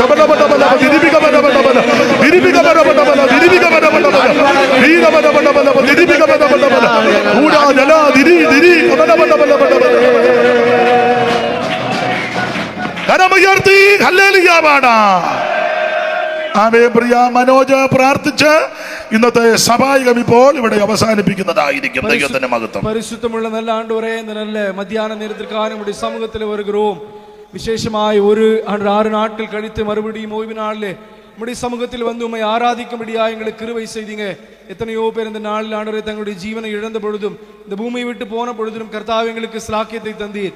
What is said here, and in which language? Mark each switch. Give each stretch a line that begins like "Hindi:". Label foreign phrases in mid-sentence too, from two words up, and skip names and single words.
Malayalam: കരമുയർത്തി ഹല്ലേലൂയ പാടാം. ആമേൻ. പ്രിയ മനോജ് പ്രാർത്ഥിച്ച് ഇന്നത്തെ സഭായകം ഇപ്പോൾ ഇവിടെ അവസാനിപ്പിക്കുന്നതായിരിക്കും. ദൈവത്തിന്റെ മഹത്വം. പരിശുദ്ധമുള്ള നല്ല ആണ്ടുവരെ നല്ല
Tamil: மத்தியான நேரத்திற்கான நம்முடைய சமூகத்தில் வருகிறோம். விசேஷமாய் ஒரு 6 நாட்கள் கழித்து மறுபடியும் ஓய்வு நாளிலே நம்முடைய சமூகத்தில் வந்து உம்மை ஆராதிக்கும்படியா எங்களுக்கு கிருபை செய்தீங்க. எத்தனையோ பேர் இந்த நாளில் ஆண்டவரே தங்களுடைய ஜீவனை இழந்த பொழுதும் இந்த பூமியை விட்டு போன பொழுதும் கர்த்தாவே எங்களுக்கு ஸ்லாக்கியத்தை தந்தீர்.